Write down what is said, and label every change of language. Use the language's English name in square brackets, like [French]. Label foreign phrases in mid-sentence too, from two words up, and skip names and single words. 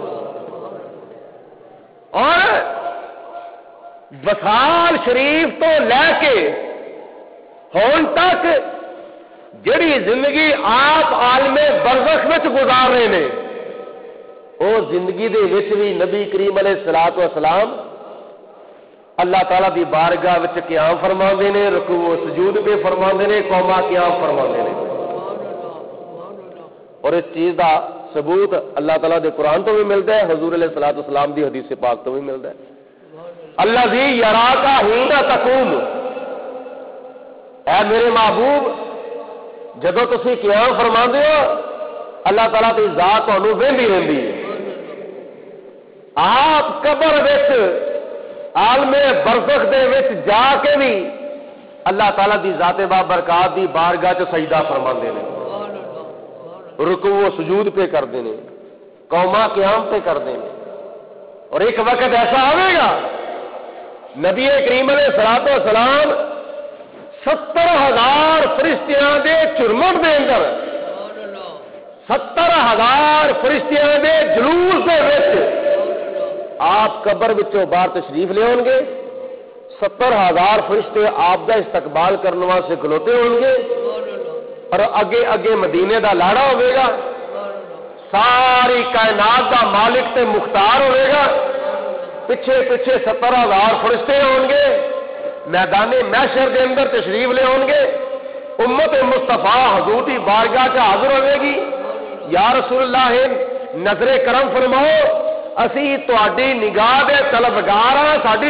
[Punjabi] اور وصال شریف تو لے کے ہون تک جڑی زندگی آپ عالم برزخ وچ گزار رہے ہیں، وہ زندگی دے وچ بھی نبی کریم [Arabic] علیہ الصلوۃ والسلام [Punjabi] اللہ تعالیٰ دی بارگاہ وچ قیام فرماندے نے، رکوع و سجود پہ فرماندے نے، قوما قیام فرماندے نے، اور اس چیز دا ثبوت اللہ تعالیٰ دے قرآن تو بھی ملتا ہے، حضور [Arabic] علیہ الصلوۃ والسلام [Punjabi] دی حدیث پاک تو بھی ملتا ہے، [Arabic] الذی یراک حین تقوم، [Punjabi] اے میرے محبوب جدو تسی قیام فرماندے ہو اللہ تعالیٰ کی ذات تمہیں وہدی رہتی ہے، آپ قبر وچ عالم برزخ دے وچ جا کے بھی اللہ تعالیٰ دی ذات بابرکات دی بارگاہ چ سجدہ فرماندے نے، رکوع و سجود پہ کرتے ہیں، قوما قیام پہ کرتے ہیں، [Urdu] اور ایک وقت ایسا آئے گا [Punjabi] نبی کریم [Arabic] علیہ الصلوۃ والسلام [Punjabi] 70,000 فرشتیاں دے چرمٹ دے اندر، 70,000 فرشتیاں دے جلوس دے وچ آپ قبر وچوں باہر تشریف لے ہون گے، 70,000 فرشتے آپ دا استقبال کرنے واسطے کھلوتے ہون گے، اور اگے اگے مدینے دا لاڑا ہوئے گا، ساری کائنات دا مالک تے مختار ہوئے گا، پیچھے پیچھے 70,000 فرشتے ہون گے، میدان محشر دے اندر تشریف لے ہون گے، امت مصطفیٰ حضور کی بارگاہ چ حاضر ہوئے گی، [Arabic] یا رسول اللہ [Punjabi] نظر کرم فرماؤ، اسی تہاڈی نگاہ دے طلبگار ہاں، ساڈی